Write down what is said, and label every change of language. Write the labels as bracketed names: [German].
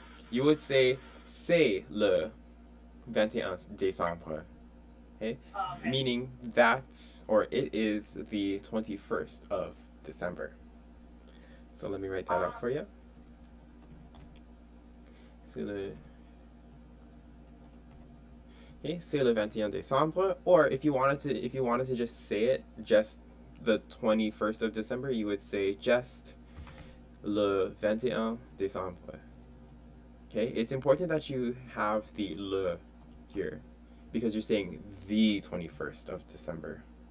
[English] You would say, [French] c'est le 21 décembre. [English] Okay? Okay. Meaning that's, or it is the 21st of December. So let me write that out for you. [French] C'est le, okay, c'est le 21 décembre. [English] Or if you wanted to just say it, just the 21st of December, you would say just [French] le 21 décembre. [English] Okay, it's important that you have the le here because you're saying the 21st of December.